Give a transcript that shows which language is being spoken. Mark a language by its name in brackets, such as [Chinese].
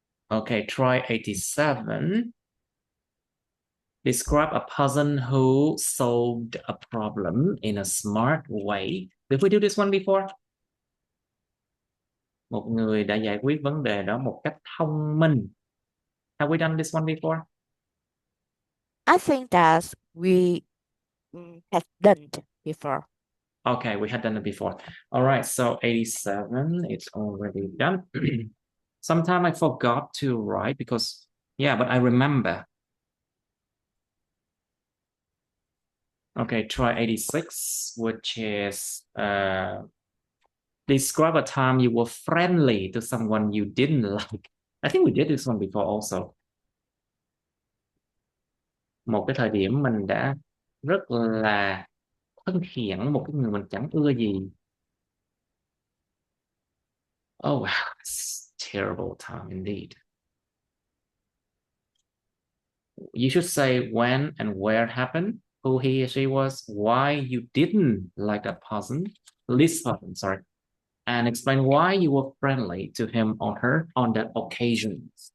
[English] Okay, try 87. Describe a person who solved a problem in a smart way. Did we do this one before? [Vietnamese] Một người đã giải quyết vấn đề đó một cách thông minh. [English] Have we done this one before? I think that we have done it before. Okay, we had done it before. All right, so 87, it's already done. Sometime I forgot to write because, yeah, but I remember. Okay, try 86, which is describe a time you were friendly to someone you didn't like. I think we did this one before also. [Vietnamese] Một cái thời điểm mình đã rất là thân thiện một cái người mình chẳng ưa gì. [English] Oh wow, it's terrible time indeed. You should say when and where it happened, who he or she was, why you didn't like that person, this person, sorry, and explain why you were friendly to him or her on that occasion.